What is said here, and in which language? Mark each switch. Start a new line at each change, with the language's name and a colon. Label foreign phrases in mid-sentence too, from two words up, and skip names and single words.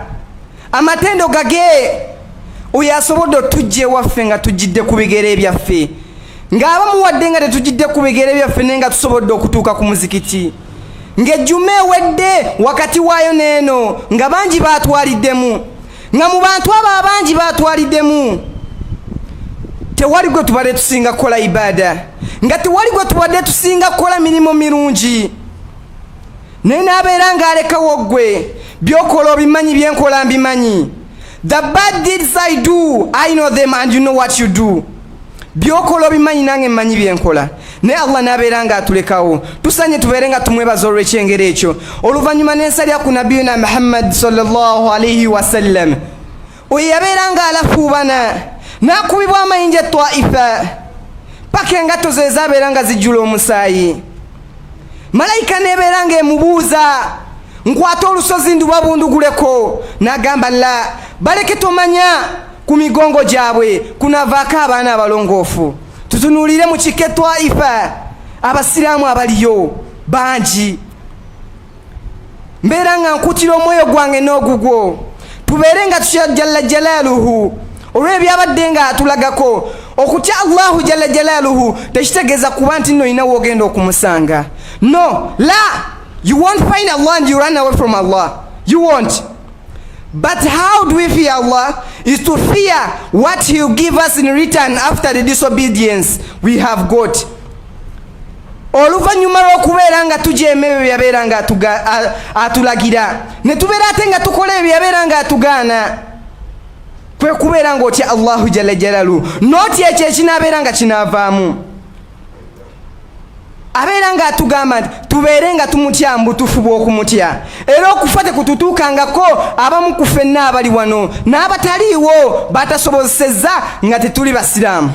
Ganda: Amatendo gage oyo asobodde otujja ewaffe nga tujjidde ku bigere byaffe, ng'abamu wadde nga tetujjidde ku bigere byaffe naye nga tusobodde okutuuka ku muzikiti, ng'ejjuma ewedde wakati waayo n'eno nga bangi baatwaliddemu, nga mu bantu abo abangi baatwaliddemu tewali gwe tubadde tusinga kukola ibada, nga tewali gwe tubadde tusinga kukola mirimu mirungi, naye n'abeera ng'alekawo ggwe by'okola obimanyi, byenkola mbimanyi.
English: The bad deeds I do, I know them and you know what you do.
Ganda: By'okola obimanyi nange mmanyi byenkola. Naye Allah n'abeera ng'atulekawo, tusanye tubeere nga tumwebaza olw'ekyengero ekyo. Oluvannyuma n'ensalya ku
Arabic: نبينا محمد صلى الله عليه وسلم,
Ganda: oyo yabeera ng'alafuubana n'akubibwa amayinja Taifa paka engatto ze zaabeera nga zijjula omusaayi. Malayika n'ebeera ng'emubuuza, nkwata olusozi ndubabunduguleko, n'agamba la, baleke tomanya ku migongo gyabwe kunavaako abaana abalongoofu. Tutunuulire mu kike Taifa abasiraamu abaliyo bangi. Mbeera nga nkutira omwoyo gwange n'ogugwo tubeere nga tutya
Arabic: جل جلاله
Ganda: olw'ebyabadde nga atulagako. Okutya
Arabic: الله جل جلاله
Ganda: tekitegeeza kuba nti nno olina w'ogenda okumusanga.
English: No, la, you won't find Allah and you run away from Allah. You won't. But how do we fear Allah? Is to fear what He will give us in return after the disobedience we have got.
Ganda: Oluvannyuma lw'okubeera nga tujeema ebyo byabeera nga atulagira, ne tubeera ate nga tukola ebyo byabeera nga atugaana, kwe kubeera ng'otya
Arabic: الله جل جلاله,
Ganda: n'otya ekyo ekinaabeera nga kinaavaamu. Abeera nga atugamba nti tubeere nga tumutya mbutufu bw'okumutya, era okufa tekututuukangako abamu ku ffenna abali wano n'abataliiwo batasobozesezza nga tetuli basiraamu.